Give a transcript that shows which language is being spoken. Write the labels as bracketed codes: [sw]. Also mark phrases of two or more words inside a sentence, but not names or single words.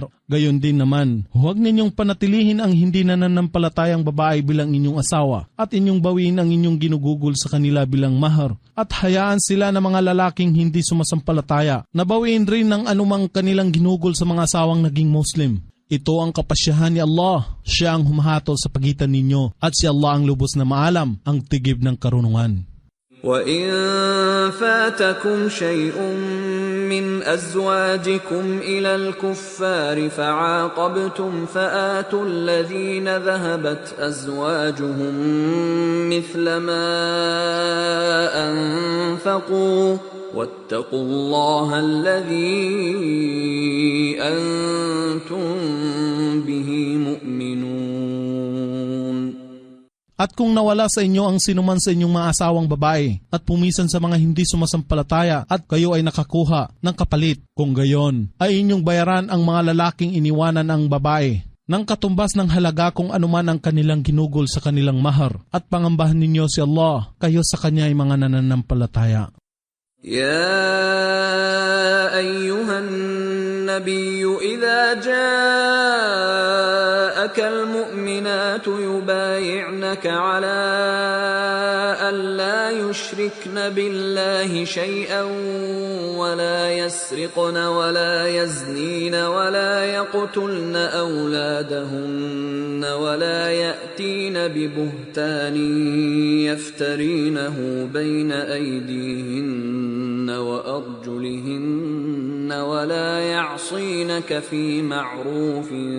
[tl] Gayon din naman, huwag ninyong panatilihin ang hindi nananampalatayang babae bilang inyong asawa at inyong bawiin ang inyong ginugugol sa kanila bilang mahar. At hayaan sila na mga lalaking hindi sumasampalataya na bawiin rin ng anumang kanilang ginugol sa mga asawang naging Muslim. Ito ang kapasyahan ni Allah. Siya ang humahatol sa pagitan ninyo at si Allah ang lubos na maalam, ang tigib ng karunungan. [ar] وَإِن فَاتَكُمْ شَيْءٌ مِّنْ أَزْوَاجِكُمْ إِلَى الْكُفَّارِ فَعَاقَبْتُمْ فَآتُوا الَّذِينَ ذَهَبَتْ أَزْوَاجُهُم مِّثْلَ مَا أَنفَقُوا وَاتَّقُوا اللَّهَ الَّذِي أَنتُم بِهِ مُؤْمِنُونَ. [tl] At kung nawala sa inyo ang sinuman sa inyong mga asawang babae at pumisan sa mga hindi sumasampalataya at kayo ay nakakuha ng kapalit, kung gayon ay inyong bayaran ang mga lalaking iniwanan ang babae ng katumbas ng halaga kung anuman ang kanilang ginugol sa kanilang mahar, at pangambahan ninyo si Allah, kayo sa Kanya ay mga nananampalataya. [ar] يا أيها النبي إذا جاءك المؤمنات يبايعنك على ألا يشركن بالله شيئا ولا يسرقن ولا يزنين ولا يقتلن أولادهن ولا يأتين ببهتان يفترينه بين أيديهن وأرجلهن ولا يعصينك في معروف